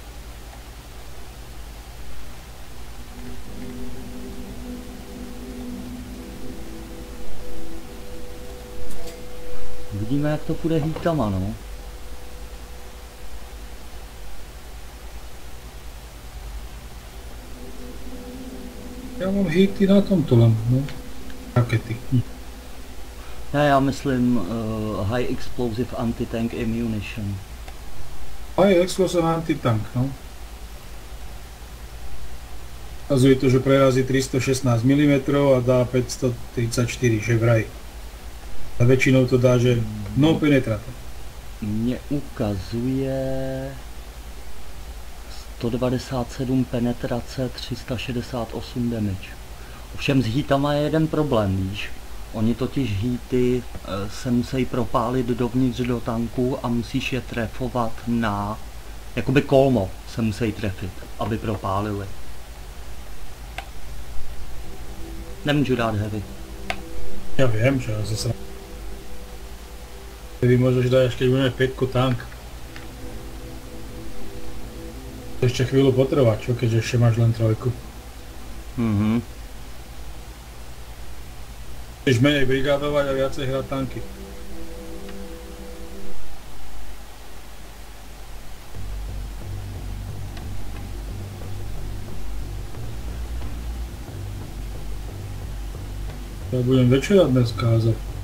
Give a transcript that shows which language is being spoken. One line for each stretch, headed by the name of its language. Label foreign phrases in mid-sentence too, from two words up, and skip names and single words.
Czech: Uvidíme, jak to půjde hitama, no. Já mám hity na tomto len, no. Rakety. Ne, já myslím
English: High Explosive Anti-Tank Ammunition. High Explosive Anti-Tank,
Czech: no.
Slovak: Ukazuje to, že prerazí 316 mm a dá 534, že vraj.
Czech: A většinou to dá, že no penetrator. Mně ukazuje 197 penetrace, 368 damage. Ovšem s hitama je jeden problém, víš. Oni totiž hity se musí propálit dovnitř do tanku a musíš je trefovat na... Jakoby kolmo se musí trefit, aby propálili. Nemůžu dát heavy. Já vím, že zase...
Slovak: Heavy môžeš dať, až keď budeme 5 tank. To ešte chvíľu potrvá, čo? Keďže ešte máš len 3. Chceš menej brigádovať a viacej hrať tanky. Ja budem večerať dnes kázať.